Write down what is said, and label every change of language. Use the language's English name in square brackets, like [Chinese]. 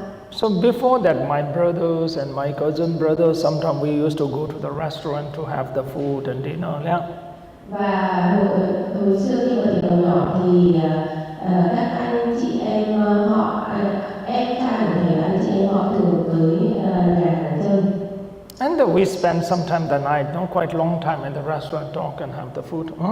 [English] So before that, my brothers and my cousin brothers, sometimes we used to go to the restaurant to have the food and dinner. Yeah. [Vietnamese] Và hồi xưa khi mà thầy còn nhỏ thì các anh chị em họ, em trai của thầy và anh chị em họ thường tới nhà hàng chơi. [English] And we spend sometime the night, not quite long time in the restaurant, talk and have the food.